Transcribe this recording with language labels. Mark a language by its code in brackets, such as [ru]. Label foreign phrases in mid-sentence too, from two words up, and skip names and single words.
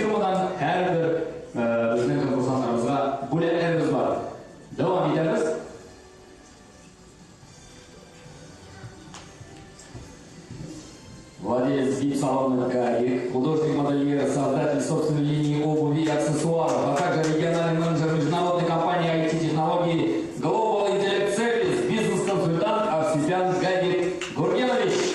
[tt] Шундыктан һәрбер безнең конкурсантларыбызга бүләкләребез бар. Дәвам итәбез. [ru] Владелец вип-салона «Гарик», художник-модельер, создатель собственной линии обуви и аксессуаров, а также региональный менеджер международной компании IT-технологий Global Intellect Service, бизнес-консультант Арсипян Гайдик Гургенович.